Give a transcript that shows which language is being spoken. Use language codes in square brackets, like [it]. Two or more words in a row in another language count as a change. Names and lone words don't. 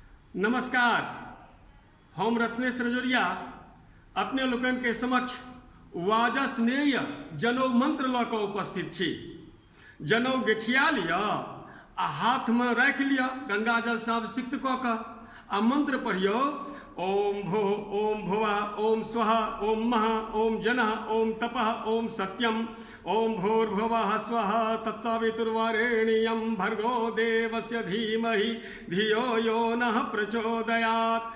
[mai] नमस्कार। हम रत्नेश रजोरिया अपने लोकन के समक्ष वाजस्नेय जनौ मंत्र ल क उपस्थित छी। जनौ गेठिया लिया आ हाथ में रख लिया गंगा जल से अभिषिक्त क के आ मंत्र पढ़ियो। [sa] ओम भो ओम भुवः ओम स्वः ओम महः ओम जनः ओम तपः ओम सत्यम ओम भूर्भुवः स्वः तत्सवितुर्वरेण्यं भर्गो देवस्य धीमहि धियो यो नः प्रचोदयात्।